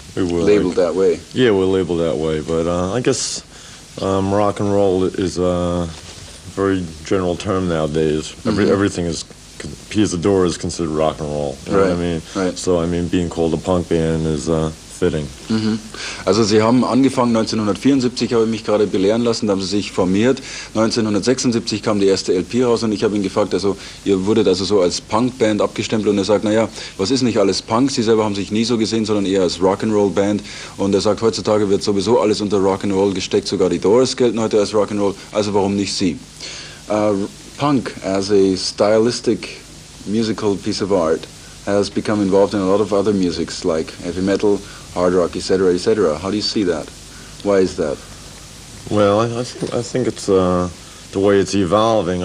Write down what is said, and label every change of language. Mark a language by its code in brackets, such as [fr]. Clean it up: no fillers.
[en] Labeled that way. Yeah, we're labeled that way. But I guess rock and roll is a very general term nowadays. Everything is, Piece of Door is considered rock and roll. You know what I mean? Right. So, I mean, being called a punk band is fitting. [de] Also Sie haben angefangen 1974, habe ich mich gerade belehren lassen, da haben Sie sich formiert. 1976 kam die erste LP raus und ich habe ihn gefragt, also ihr wurdet also so als Punkband abgestempelt und er sagt, naja, was ist nicht alles Punk? Sie selber haben sich nie so gesehen, sondern eher als Rock'n'Roll-Band und er sagt, heutzutage wird sowieso alles unter Rock'n'Roll gesteckt, sogar die Doors gelten heute als Rock'n'Roll, also warum nicht Sie? [en] Punk as a stylistic musical piece of art has become involved in a lot of other musics like heavy metal, hard rock, etc., etc. How do you see that? Why is that? Well, I think it's the way it's evolving.